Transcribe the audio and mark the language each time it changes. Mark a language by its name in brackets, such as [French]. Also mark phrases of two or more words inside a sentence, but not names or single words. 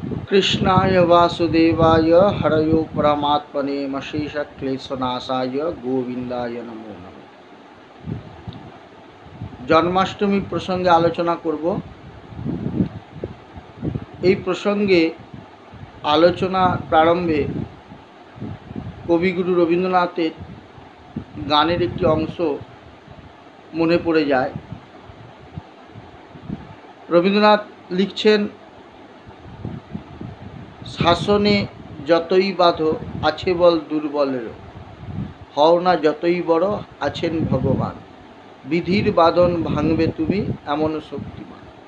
[Sanskrit] कृष्णाय वासुदेवाय हरयो परमात्मने मशेष क्लेशनाशाय गोविंदाय नमो नमः। [Bangla] জন্মাষ্টমী প্রসঙ্গে আলোচনা করব। এই প্রসঙ্গে আলোচনা প্রারম্ভে কবিগুরু রবীন্দ্রনাথের গানের একটি অংশ মনে পড়ে যায়। রবীন্দ্রনাথ লিখছেন, শাসনে যতই বাধো আছে বল দুর্বলেরও, হও না যতই বড় আছেন ভগবান, বিধির বাঁধন ভাঙবে তুমি এমন শক্তিমান।